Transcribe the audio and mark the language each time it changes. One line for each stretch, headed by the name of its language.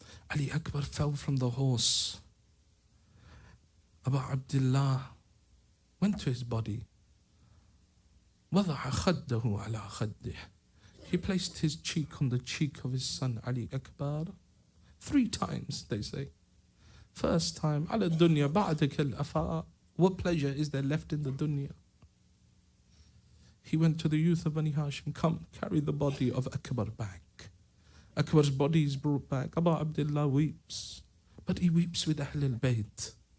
English: Ali Akbar fell from the horse. Abu Abdullah went to his body.
Arabic: وَضَعَ خَدَّهُ عَلَى خَدِّهِ.
English: He placed his cheek on the cheek of his son Ali Akbar. 3 times, they say. First time,
Arabic: عَلَى الدُّنْيا بَعْدَكَ الْأَفَاء.
English: What pleasure is there left in the dunya? He went to the youth of Bani Hashim. Come, carry the body of Akbar back. Akbar's body is brought back. Abu Abdullah weeps. But he weeps with Ahlul Bayt.